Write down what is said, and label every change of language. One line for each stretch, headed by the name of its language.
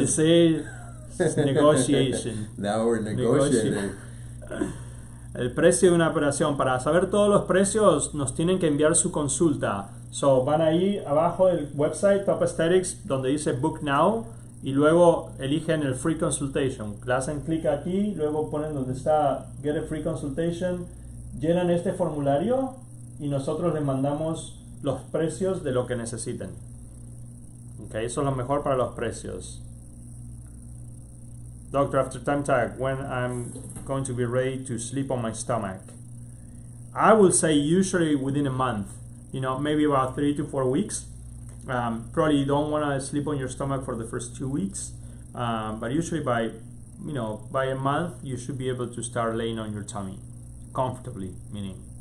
English: You see, it's negotiation. Now we're negotiating.
Spanish: El precio de una operación. Para saber todos los precios, nos tienen que enviar su consulta. So, van ahí abajo del website Top Aesthetics, donde dice Book Now, y luego eligen el Free Consultation. Le hacen clic aquí, luego ponen donde está Get a Free Consultation, llenan este formulario y nosotros les mandamos los precios de lo que necesiten. Okay, eso es lo mejor para los precios.
English: Doctor, after time tag, when I'm going to be ready to sleep on my stomach? I will say usually within a month, maybe about 3 to 4 weeks. Probably you don't want to sleep on your stomach for the first 2 weeks, but usually by a month you should be able to start laying on your tummy comfortably, meaning.